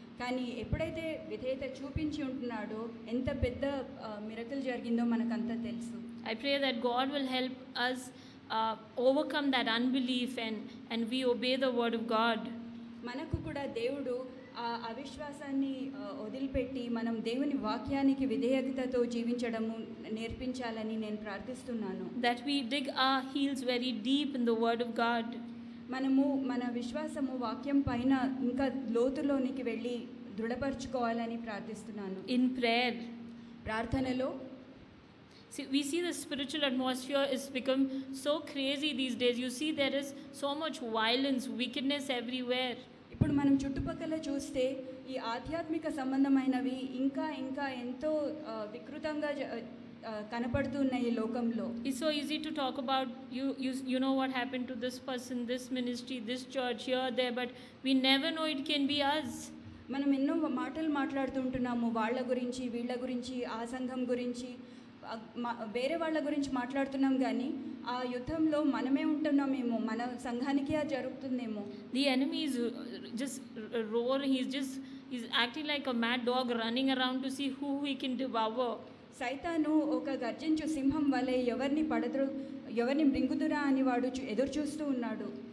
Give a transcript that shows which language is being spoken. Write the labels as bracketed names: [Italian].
[Telugu] కానీ ఎప్పుడైతే విధేయత చూపించి ఉంటున్నాడో ఎంత పెద్ద మిరకల్ జరిగిందో మనకంతా తెలుసు. [English] I pray that God will help us overcome that unbelief and we obey the word of God. [Telugu] మనకు కూడా దేవుడు ఆ అవిశ్వాసాన్ని వదిలిపెట్టి మనం దేవుని వాక్యానికి విధేయతతో జీవించడము నేర్పించాలని నేను ప్రార్థిస్తున్నాను. [English] That we dig our heels very deep in the word of God. [Telugu] మనము మన విశ్వాసము వాక్యం పైన ఇంకా లోతులోనికి వెళ్ళి దృఢపరచుకోవాలని ప్రార్థిస్తున్నాను. [English] In prayer, [Telugu] ప్రార్థనలో [English] see, we see the spiritual atmosphere is become so crazy these days. You see there is so much violence, wickedness everywhere. [Telugu] ఇప్పుడు మనం చుట్టుపక్కల చూస్తే ఈ ఆధ్యాత్మిక సంబంధమైనవి ఇంకా ఎంతో వికృతంగా కనపడుతున్నాయి ఈ లోకంలో. [English] It's so easy to talk about you know what happened to this person, this ministry, this church, here, there, but we never know it can be us. [Telugu] మనం ఎన్నో మాటలు మాట్లాడుతుంటున్నాము వాళ్ళ గురించి, వీళ్ళ గురించి, ఆ సంఘం గురించి, వేరే వాళ్ళ గురించి మాట్లాడుతున్నాం, కానీ ఆ యుద్ధంలో మనమే ఉంటున్నామేమో, మన సంఘానికి అది జరుగుతుందేమో. [English] The enemy is just roaring. He's acting like a mad dog running around to see who he can devour. [Telugu] సైతాను ఒక గర్జించు సింహం వలె ఎవరిని మృంగుదురా అని వాడు ఎదురు చూస్తూ ఉన్నాడు.